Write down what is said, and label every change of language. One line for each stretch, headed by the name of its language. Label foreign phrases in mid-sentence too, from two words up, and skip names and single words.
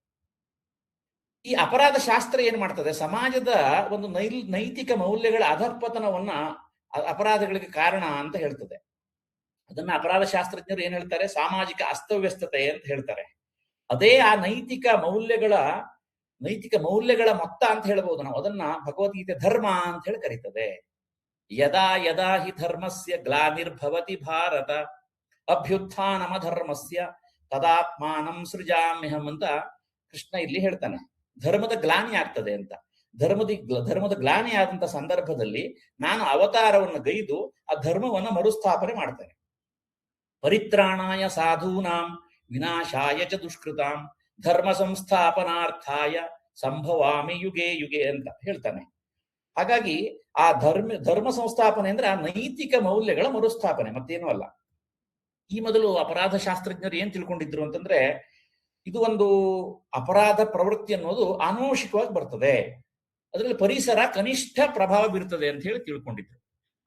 Kannada: ಈ ಅಪರಾಧ ಶಾಸ್ತ್ರ ಏನ್ ಮಾಡ್ತದೆ, ಸಮಾಜದ ಒಂದು ನೈತಿಕ ಮೌಲ್ಯಗಳ ಅಧಃಪತನವನ್ನ ಅಪರಾಧಗಳಿಗೆ ಕಾರಣ ಅಂತ ಹೇಳ್ತದೆ. ಅದನ್ನ ಅಪರಾಧ ಶಾಸ್ತ್ರಜ್ಞರು ಏನ್ ಹೇಳ್ತಾರೆ, ಸಾಮಾಜಿಕ ಅಸ್ತವ್ಯಸ್ತತೆ ಅಂತ ಹೇಳ್ತಾರೆ. ಅದೇ ಆ ನೈತಿಕ ಮೌಲ್ಯಗಳ ಮೊತ್ತ ಅಂತ ಹೇಳ್ಬಹುದು ನಾವು. ಅದನ್ನ ಭಗವದ್ಗೀತೆ ಧರ್ಮ ಅಂತ ಹೇಳಿ ಕರೀತದೆ.
Sanskrit: ಯದಾ ಯದಾ ಹಿ ಧರ್ಮಸ್ಯ ಗ್ಲಾನಿರ್ಭವತಿ ಭಾರತ ಅಭ್ಯುತ್ಥಾನಮ ಧರ್ಮಸ್ಯ ತದಾತ್ಮಾನಂ ಸೃಜಾಮ್ಯಹಂ
Kannada: ಅಂತ ಕೃಷ್ಣ ಇಲ್ಲಿ ಹೇಳ್ತಾನೆ. ಧರ್ಮದ ಗ್ಲಾನಿ ಆಗ್ತದೆ ಅಂತ. ಧರ್ಮದ ಗ್ಲಾನಿ ಆದಂತ ಸಂದರ್ಭದಲ್ಲಿ ನಾನು ಅವತಾರವನ್ನು ಗೈದು ಆ ಧರ್ಮವನ್ನು ಮರುಸ್ಥಾಪನೆ ಮಾಡ್ತೇನೆ.
Sanskrit: ಪರಿತ್ರಾಣಾಯ ಸಾಧೂನಾಂ ವಿನಾಶಾಯ ಚ ದುಷ್ಕೃತಾಂ ಧರ್ಮ ಸಂಸ್ಥಾಪನಾರ್ಥಾಯ ಸಂಭವಾಮಿ ಯುಗೆ ಯುಗೆ
Kannada: ಅಂತ ಹೇಳ್ತಾನೆ. ಹಾಗಾಗಿ ಆ ಧರ್ಮ ಸಂಸ್ಥಾಪನೆ ಅಂದ್ರೆ ಆ ನೈತಿಕ ಮೌಲ್ಯಗಳ ಮರುಸ್ಥಾಪನೆ, ಮತ್ತೇನೂ ಅಲ್ಲ. ಈ ಮೊದಲು ಅಪರಾಧ ಶಾಸ್ತ್ರಜ್ಞರು ಏನ್ ತಿಳ್ಕೊಂಡಿದ್ರು ಅಂತಂದ್ರೆ, ಇದು ಒಂದು ಅಪರಾಧ ಪ್ರವೃತ್ತಿ ಅನ್ನೋದು ಆನುವಂಶಿಕವಾಗಿ ಬರ್ತದೆ, ಅದರಲ್ಲಿ ಪರಿಸರ ಕನಿಷ್ಠ ಪ್ರಭಾವ ಬೀರ್ತದೆ ಅಂತ ಹೇಳಿ ತಿಳ್ಕೊಂಡಿದ್ರು.